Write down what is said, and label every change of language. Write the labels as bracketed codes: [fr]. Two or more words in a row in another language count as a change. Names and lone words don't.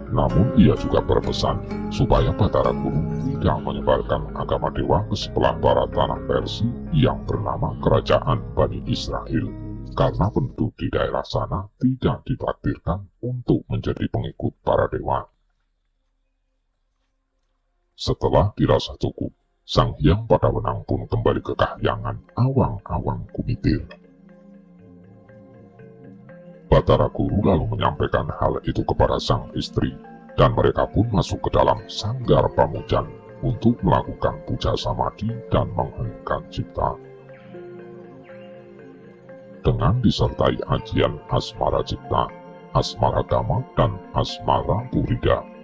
[id] Namun ia juga berpesan supaya Batara Guru tidak menyebarkan agama dewa ke sebelah barat tanah Persia yang bernama Kerajaan Bani Israel, karena penduduk di daerah sana tidak ditakdirkan untuk menjadi pengikut para dewa. Setelah dirasa cukup, Sang Hyang Padawenang pun kembali ke kahyangan awang-awang kumitir. Batara Guru lalu menyampaikan hal itu kepada sang istri, dan mereka pun masuk ke dalam sanggar pamujan untuk melakukan puja samadhi dan mengheningkan cipta. Dengan disertai ajian asmara cipta, asmara gama, dan asmara purida.